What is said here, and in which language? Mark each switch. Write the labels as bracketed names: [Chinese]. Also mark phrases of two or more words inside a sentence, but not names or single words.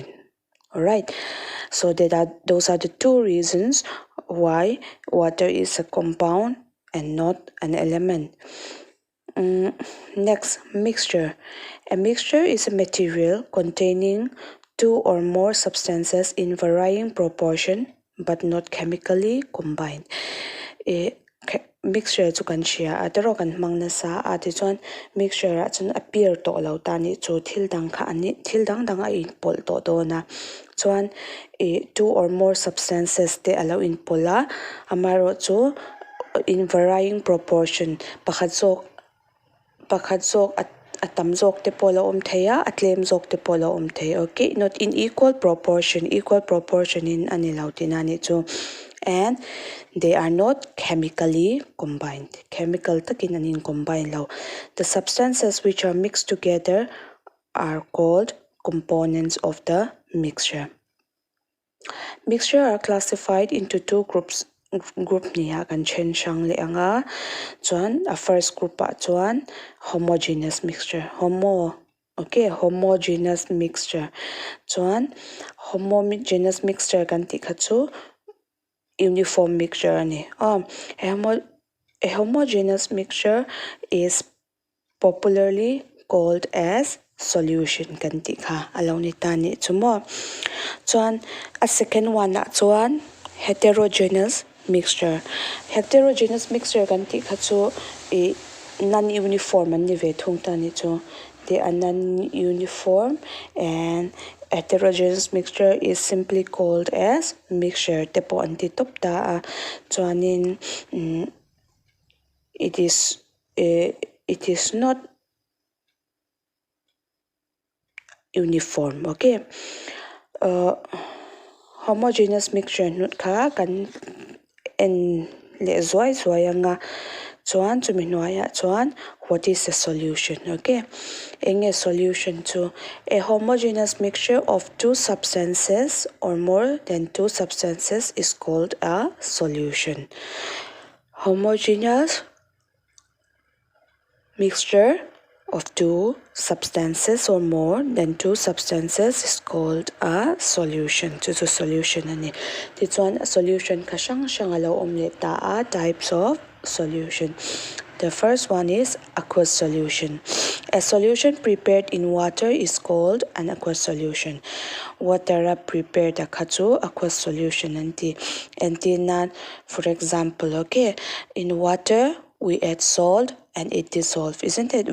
[English] Alright, so those are the two reasons why water is a compound and not an element. Next, mixture. A mixture is a material containing two or more substances in varying proportion but not chemically combined. [Mizo] mixture chu kan chia atero kan mangna sa ati chon mixture a chun [English] appear to [Mizo] lo ta ni chu thil dang kha ani thil dang dang a in pol to do na chuan [English] two or more substances [Mizo] te allow in pola amaro chu in [English] varying proportion [Mizo] pakhat zok atam zok te polo theya atlem zok te polo thei okay [English] not in equal proportion [Mizo] in ani lautina ni chu [English] and they are not chemically combined [Mizo] chemical takin anin combine lo [English] the substances which are mixed together are called components of the mixture are classified into two groups [Mizo] niya kan chen shang le anga chuan a first group a chuan [English] homogeneous mixture homogeneous [Mizo] mixture chuan [English] homogeneous mixture [Mizo] kan ti kha chu [English] uniform mixture [Mizo] ani a [English] homogeneous mixture is popularly called as solution [Mizo] kan ti kha aloni tani chumo chuan a [English] second one [Mizo] na chuan [English] heterogeneous mixture [Mizo] kan ti kha chu [English] non uniform [Mizo] ani ve thung tani chu [English] they are non uniform and heterogeneous mixture is simply called as mixture [Mizo] te po anti top ta chuanin [English] it is not uniform okay homogeneous mixture [Mizo] nut kha kan en le zoi anga chuan chumi hnuaiah chuan [English] what is a solution okay a solution to a homogeneous mixture of two substances or more than two substances is called a solution homogeneous mixture of two substances or more than two substances is called a solution. [Mizo] Chu solution ani. [English] This one [Mizo] a solution ka shang alo omleta a [English] types of solution. The first one is aqueous solution. A solution prepared in water is called an aqueous solution. Water prepared [Mizo] a kachu [English] aqueous solution [Mizo] anti nan [English] for example okay in water we add salt and it dissolves, isn't it?